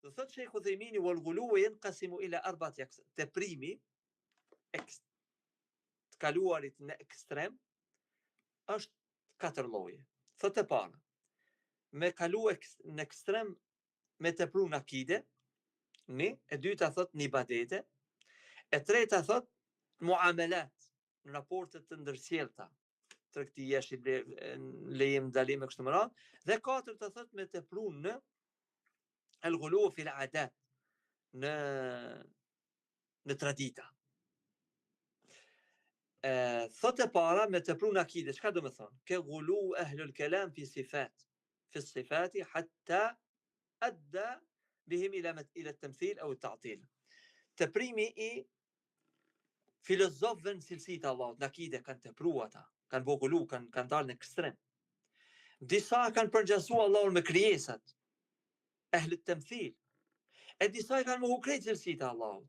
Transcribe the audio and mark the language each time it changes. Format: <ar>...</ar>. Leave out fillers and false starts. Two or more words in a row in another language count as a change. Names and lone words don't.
<sq>Dhe thot</sq> <ar>Sheikh Uthaymini والغلو ينقسم إلى أربعة أقسام.</ar> <sq>Teprimi të kaluarit në ekstrem është 4 lloje. Thot e para, me kalu në ekstrem me tepru në akide, e dyta thot në ibadete, e treta thot muamelat, në raportet të ndërsjellta, tregti jeshi, lejim, dalim e kështu me radhë, dhe katërta thot me tepru në</sq> <ar>الغلو في العادات,</ar> <sq>në tradita. Thot e para me tepru në akide, çka do me thonë?</sq> <ar>كغلو أهل الكلام في الصفات في الصفات حتى أدى بهم إلى التمثيل أو التعطيل.</ar> <sq>Teprimi I filozofëve në cilësitë Allahut, në akide kanë tepru ata, kanë vogulu, kanë dalë në ekstrem. Disa kanë përgjasua Allahun me krijesat,</sq> <ar>أهل التمثيل,</ar> <sq>e disa kanë mohu krejt cilësitë Allahut.</sq>